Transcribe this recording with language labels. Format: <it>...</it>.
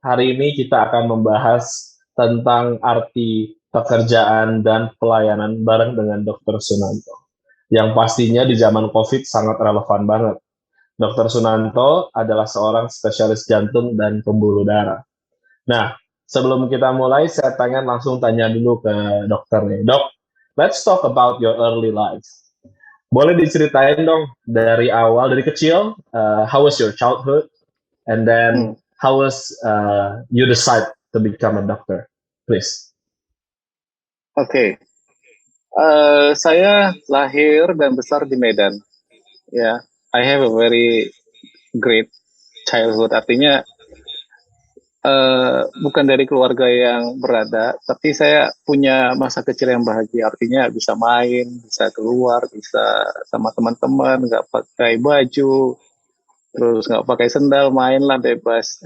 <id>Hari ini kita akan membahas tentang arti pekerjaan dan pelayanan bareng dengan Dr. Sunanto. Yang pastinya di zaman COVID sangat relevan banget. Dr. Sunanto adalah seorang spesialis jantung dan pembuluh darah. Nah, sebelum kita mulai, saya pengen langsung tanya dulu ke dokter nih.</id> <en>Dok, let's talk about your early life.</en> <id>Boleh diceritain dong dari awal, dari kecil,</id> <en>how was your childhood, and then how was you decide to become a doctor, please?</en> <id>Oke. Saya lahir dan besar di Medan.</id> <en>Ya, I have a very great childhood.</en> <id>Artinya bukan dari keluarga yang berada, tapi saya punya masa kecil yang bahagia. Artinya bisa main, bisa keluar, bisa sama teman-teman, nggak pakai baju, terus nggak pakai sendal, mainlah bebas.</id>